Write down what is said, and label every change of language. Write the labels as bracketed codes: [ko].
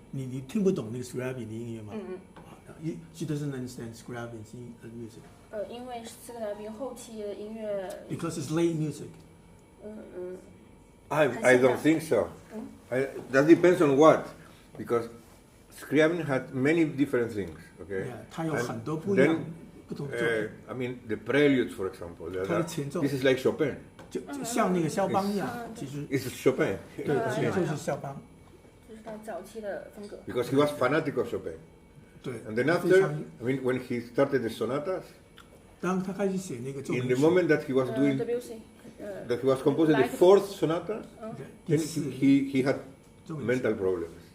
[zh] 你听不懂那个 Scriabine 的音乐吗？ [en] She doesn't understand Scriabine music. [zh] 因为斯克拉宾后期的音乐。 [en] Because it's late music. I don't think so. That depends on what, because Scriabine had many different things. Okay. [zh] Yeah, 它有很多不一样不同作品。 [en] I mean the preludes, for example. [zh] 它的前奏 [en] This is like Chopin. [zh] 就像那个肖邦一样，其实 [en] It's Chopin. [zh] 对，就是肖邦。就是他早期的风格。 [en] Because he was fanatic of Chopin. [zh] 对。 [en] And then after, I mean, when he started the sonatas, [zh] 当他开始写那个奏鸣 [en] in [zh] 曲 [en] the moment that he was doing, that he was composing the fourth sonata, then he had mental problems.